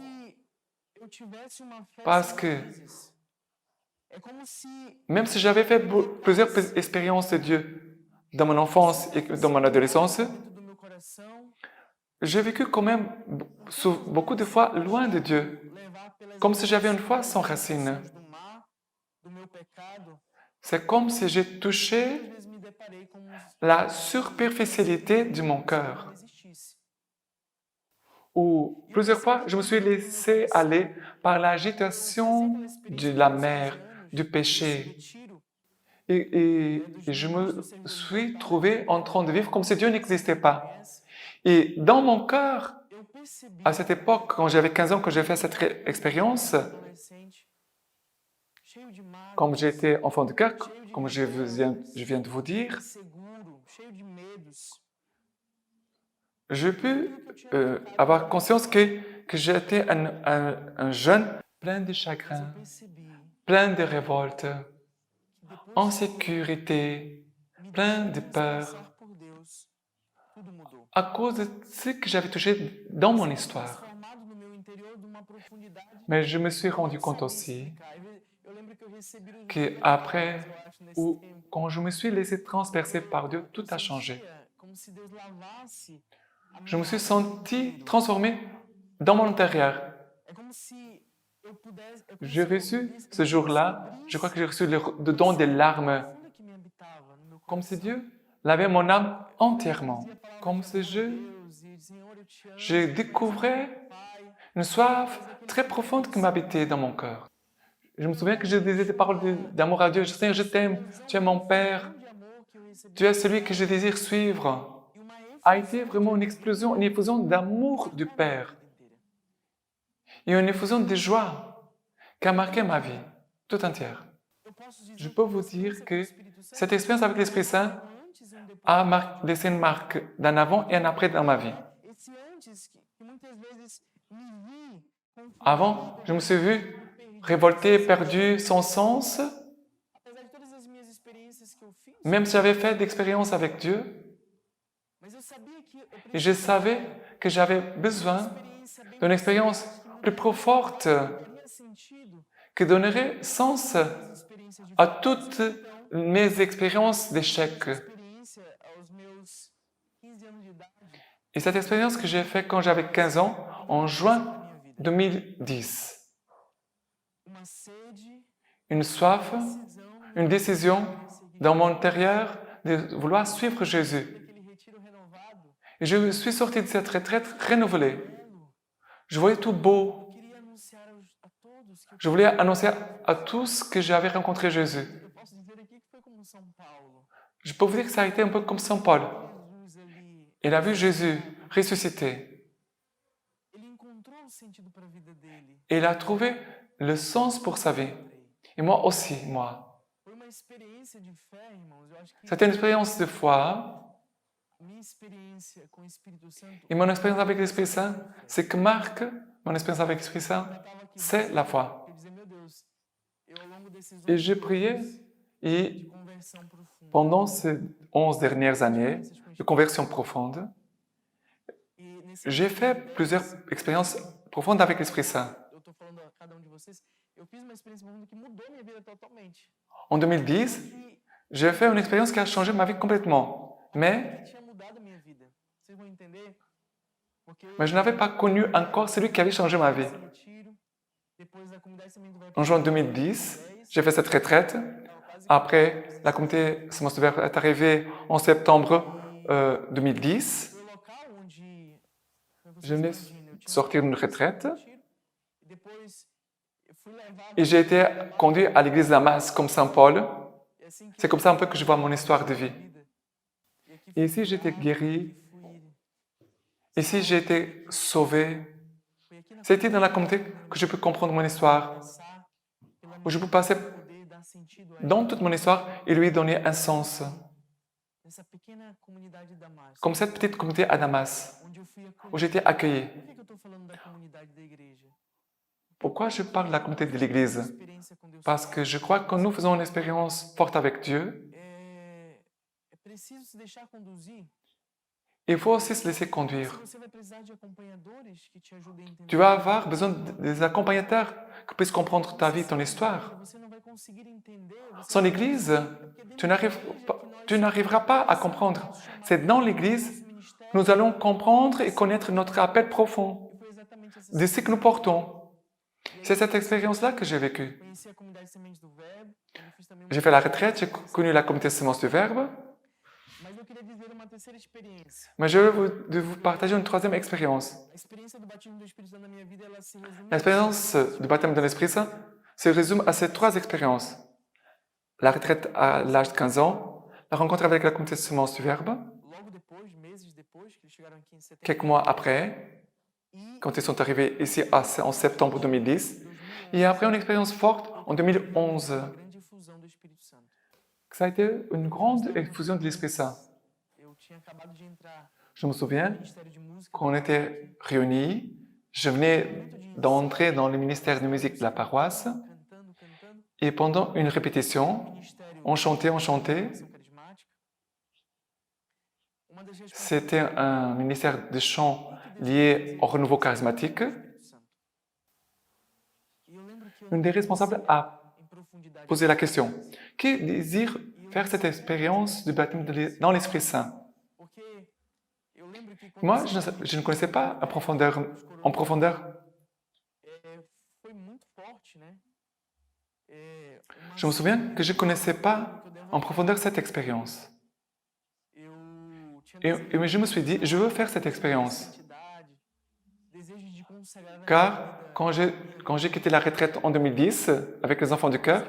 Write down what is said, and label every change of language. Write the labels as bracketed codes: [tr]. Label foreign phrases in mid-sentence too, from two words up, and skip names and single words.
[fr] Parce que même si j'avais fait plusieurs expériences de Dieu dans mon enfance et dans mon adolescence, j'ai vécu quand même beaucoup de fois loin de Dieu, comme si j'avais une foi sans racines. c'est comme si j'ai touché [pt] Às vezes me deparei com [fr] la superficialité de mon cœur. [pt] não existisse. [fr] Ou plusieurs fois, je me suis laissé aller par l'agitation de la mer, du péché. Et je me suis trouvé en train de vivre comme si Dieu n'existait pas. Et dans mon cœur, [pt] Eu percebi [fr] à cette époque, quand j'avais 15 ans, que j'ai fait cette expérience, [pt] adolescente cheio de mágoa, [fr] comme j'étais enfant de cœur, comme je viens de vous dire, [pt] inseguro, cheio de medos. [fr] j'ai pu avoir conscience que j'étais un jeune plein de [pt] Mas [fr] chagrin, [pt] eu percebi [fr] plein de révolte, [pt] que depois [fr] en [pt] que [fr] sécurité, [pt] me [fr] plein [pt] deixei [fr] de peur, [pt] transpassar por Deus, tudo mudou. [fr] à cause de ce que j'avais touché dans mon histoire. [pt] Transformado no meu interior de uma profundidade [fr] Mais je me suis [pt] que eu [fr] rendu [pt] nem [fr] compte [pt] sabia [fr] aussi [pt] explicar. Eu lembro que eu recebi no [fr] qu'après, [pt] eu acho, nesse [fr] ou [pt] tempo. [fr] quand je me suis laissé transpercer par Dieu, [pt] Eu [fr] tout a changé. [pt] sentia como se Deus lavasse a [fr] Je me [pt] minha [fr] suis [pt] alma por [fr] senti [pt] inteiro. [fr] transformé dans mon intérieur. [pt] É como se eu pudesse, é como [fr] J'ai [pt] se eu [fr] reçu [pt] visse- [fr] ce [pt] eu [fr] jour-là, je crois que j'ai reçu le [pt] abrisse [fr] don des [pt] uma [fr] larmes, [pt] profunda que me habitava no meu [fr] comme si [pt] coração. [fr] Dieu lavait mon âme [pt] Eu [fr] entièrement, [pt] dizia palavras [fr] comme [pt] de [fr] si [pt] amor a Deus e Senhor, eu te amo, [fr] je découvrais [pt] Pai. [fr] une soif très profonde qui m'habitait dans mon cœur. Je me souviens que je disais des paroles d'amour à Dieu. Seigneur, je t'aime, tu es mon Père, [pt] De amor que eu recebi [fr] tu es celui que je désire suivre. [pt] e uma [fr] A été vraiment une explosion, une effusion d'amour du Père et une effusion de joie qui a marqué ma vie tout entière. [pt] Eu posso dizer [fr] Je peux vous dire [pt] que [fr] que [pt] o Espírito Santo [fr] cette expérience avec l'Esprit Saint [pt] antes e um depois. [fr] a laissé une marque d'un avant et un après dans ma vie. [pt] Esse antes que muitas vezes me vi confundido, [fr] Avant, je me suis vu révolté, perdu, sans sens, [pt] apesar de todas as minhas experiências que eu fiz, [fr] même si j'avais fait d'expérience avec Dieu, [pt] mas eu sabia que eu [fr] et je savais que j'avais besoin [pt] experiência bem [fr] d'une expérience plus profonde [pt] faria sentido [fr] qui donnerait sens [pt] as experiências de [fr] à toutes mes expériences d'échec. [pt] experiência aos meus 15 anos de idade [fr] Et cette expérience que j'ai faite quand j'avais 15 ans, en juin [pt] na minha vida. [fr] 2010, [pt] Uma sede, [fr] une soif, [pt] decisão [fr] une décision [pt] seguir [fr] dans mon intérieur de vouloir suivre Jésus. [pt] aquele retiro renovado. [fr] Et je suis sorti de cette retraite renouvelée. [pt] Belo. [fr] Je voyais tout beau. [pt] Eu queria anunciar a todos que [fr] Je voulais annoncer à tous que j'avais rencontré Jésus. [pt] eu posso dizer aqui que foi como São Paulo. [fr] Je peux vous dire que ça a été un peu comme Saint Paul. [pt] Jesus ali, [fr] Il a vu Jésus ressuscité. [pt] ele encontrou o sentido para a vida dele. [fr] Et il a trouvé le sens pour sa vie. Et moi aussi, moi. [pt] Foi uma experiência de fé, irmãos. Eu acho que [fr] C'était une expérience de foi. [pt] a minha experiência com o Espírito Santo [fr] Et mon expérience avec l'Esprit Saint, ce que marque mon expérience avec l'Esprit Saint, [pt] estava aqui. [fr] c'est la foi. [pt] Eu dizia, meu Deus, eu ao longo desses [fr] Et [pt] 11 [fr] je priais, [pt] anos [fr] et [pt] de conversão profunda, [fr] pendant ces 11 dernières années de conversion profonde, [pt] e nesse [fr] j'ai fait plusieurs expériences profondes avec l'Esprit Saint. [pt] eu estou falando a cada de vocês, eu fiz uma experiência profunda que mudou minha vida totalmente. [fr] En 2010, [pt] Que [fr] j'ai fait une expérience qui a changé ma vie complètement. Mais [pt] tinha mudado a minha vida. Vocês vão entender? Porque eu [fr] je n'avais pas connu encore celui qui avait changé ma vie. [pt] esse retiro, depois a comunidade semente vai [fr] En juin 2010, j'ai fait cette retraite. Après, la communauté Semence Verte est arrivée en septembre 2010. [pt] foi o local onde [fr] Je venais sortir d'une retraite [pt] e depois eu fui levado [fr] et j'ai été conduit à l'église Damas comme Saint Paul. [pt] e assim que [fr] C'est comme ça un peu que je vois mon histoire de vie. [pt] vida. E aqui [fr] Et ici, j'ai été guéri. [pt] fui, [fr] Ici, j'ai été sauvé. [pt] foi aqui na [fr] C'était dans la communauté que je peux comprendre mon histoire, [pt] passar pela [fr] où je peux passer [pt] poder dar sentido a [fr] dans toute mon histoire et lui donner un sens. [pt] essa pequena comunidade de Damasco, [fr] Comme cette petite communauté à Damas, [pt] onde eu fui [fr] où [pt] acolhido. [fr] j'étais accueilli. [pt] Por que eu estou falando da comunidade da igreja? [fr] Pourquoi je parle de la communauté de l'Église? [pt] Experiência com Deus. [fr] Parce que je crois que quand nous faisons une expérience forte avec Dieu, [pt] É preciso se deixar conduzir. [fr] il faut aussi se laisser conduire. [pt] Se você vai precisar de acompanhadores que te ajudem a entender. [fr] Tu vas avoir besoin des accompagnateurs qui puissent comprendre ta vie, ton histoire. [pt] Você não vai conseguir entender. Você [fr] Sans l'Église, tu n'arriveras pas à comprendre. C'est dans l'Église, nous allons comprendre et connaître notre appel profond [pt] foi exatamente essa [fr] de ce que nous portons. C'est cette expérience-là que j'ai vécue. [pt] conheci a comunidade Sementes do Verbo, onde eu fiz também [fr] J'ai fait la retraite, j'ai connu la communauté Semence du Verbe, [pt] Mas eu queria dizer uma terceira experiência. [fr] mais je veux vous partager une troisième expérience. [pt] A experiência do batismo do Espírito Santo na minha vida, ela se resume [fr] L'expérience du baptême de l'Esprit Saint se résume à ces trois expériences. La retraite à l'âge de 15 ans, la rencontre avec la communauté Semence du Verbe, [pt] logo depois, meses depois, que eles chegaram aqui em setembro, [fr] quelques mois après, [pt] e [fr] quand ils sont arrivés ici en septembre 2010, et après une expérience forte en 2011. [pt] uma grande efusão do Espírito Santo. [fr] Ça a été une grande effusion de l'Esprit Saint. [pt] Eu tinha acabado de entrar [fr] Je me souviens, [pt] no Ministério de Música, [fr] quand on était réunis, je venais d'entrer dans le ministère de musique de la paroisse, [pt] cantando, [fr] et pendant une répétition, [pt] ministério [fr] on chantait. [pt] Ação Carismática. Uma das [fr] C'était un ministère de chant lié au renouveau charismatique. [pt] Espírito Santo. E eu lembro que eu [fr] Une des responsables a [pt] em profundidade [fr] posé la question, qui désire faire cette expérience du baptême dans l'Esprit Saint? [pt] porque eu lembro que quando [fr] Moi, je ne connaissais pas en profondeur. [pt] foi muito forte, né? [fr] Je me souviens que je ne connaissais pas en profondeur cette expérience. [pt] Eu tinha [fr] Et je me suis dit, je veux faire cette expérience. [pt] santidade, desejo de consagrar minha [fr] Car [pt] vida. [fr] quand j'ai quitté la retraite en 2010 avec les enfants du cœur,